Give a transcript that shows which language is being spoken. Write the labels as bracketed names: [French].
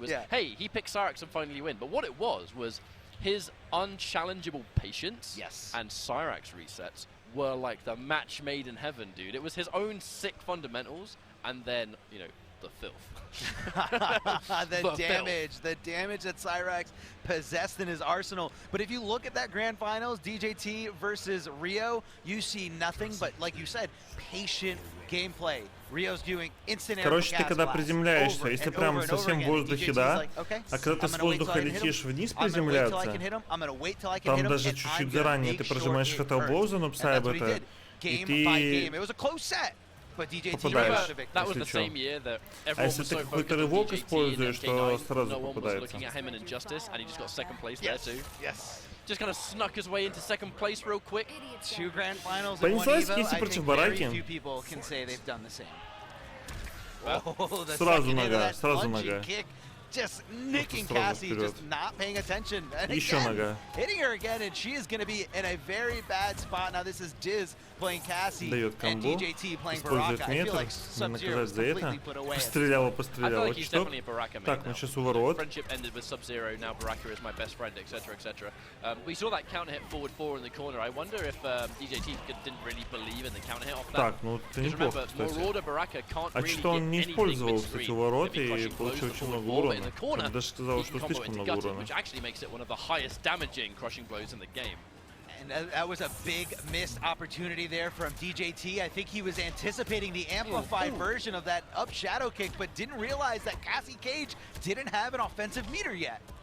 [English] Was hey, he picked Cyrax and finally win. But what it was his unchallengeable patience and Cyrax resets were like the match made in heaven, dude. It was his own sick fundamentals, and then you know the filth. the damage that Cyrax possessed in his arsenal. But if you look at that grand finals, DJT versus Rio, you see nothing but, like you said, patient gameplay. Rio's doing instant air. [Russian] Короче, ты когда приземляешься, если прямо совсем в воздухе, да, а когда ты с воздуха летишь вниз приземляться, там даже чуть-чуть заранее ты прожимаешь Fatal Blow за Noob Saibot, и ты попадаешь, [English] that was the same year that [Russian] а если ты какой-то рывок используешь, то сразу попадается. [English] Just kind of snuck his way into second place real quick. 2 grand finals in one Evo. I think very few people can say they've done the same. [Russian] Сразу нога. [English] Just nicking Cassie, just not paying attention. And again, hitting her again, and she is going to be in a very bad spot. Now this is Diz playing Cassie and DJT playing Baraka. I feel like Sub-Zero was completely put away. [Russian] Постреляла. [English] I feel like he's definitely a Baraka main [Russian] Так, мы сейчас у ворот. [English] Friendship ended with Sub-Zero, now Baraka is my best friend, etc, etc. We saw that counter hit forward 4 in the corner. I wonder if DJT didn't really believe in the counter hit off that. [Russian] Так, ну это неплохо, кстати. А что он не использовал, кстати, ворот и получил очень много урона. Я даже сказал, что слишком много урона. [English] Which actually makes it one of the highest damaging crushing blows in the game. And that was a big missed opportunity there from DJT. I think he was anticipating the amplified version of that up shadow kick, but didn't realize that Cassie Cage didn't have an offensive meter yet.